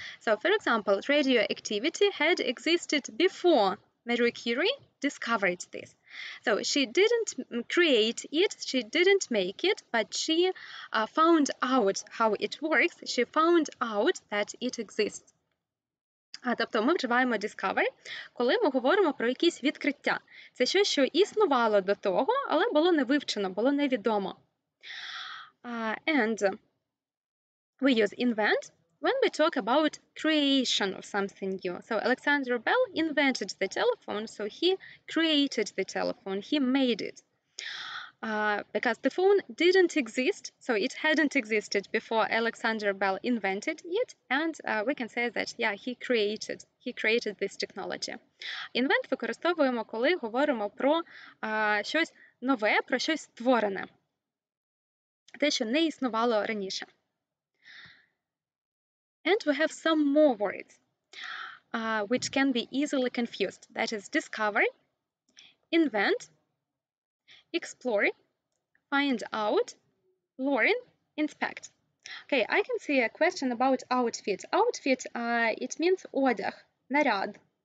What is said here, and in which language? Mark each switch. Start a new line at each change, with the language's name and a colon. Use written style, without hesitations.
English: So for example, radioactivity had existed before Marie Curie discovered this. So she didn't create it, she didn't make it, but she found out how it works. She found out that it exists.
Ukrainian: Тобто ми вживаємо discover, коли ми говоримо про якісь відкриття. Це щось, що існувало до того, але було не вивчено, було невідомо.
English: And we use invent when we talk about creation of something new. So Alexander Bell invented the telephone, so he created the telephone, he made it. Because the phone didn't exist, so it hadn't existed before Alexander Bell invented it, and we can say that, yeah, he created this technology.
Ukrainian: Invent використовуємо, коли говоримо про щось нове, про щось створене. Те, що не існувало раніше.
English: And we have some more words which can be easily confused. That is discover, invent, explore, find out, learn, inspect. Okay, I can see a question about outfit. Outfit, it means
Ukrainian: одяг, наряд.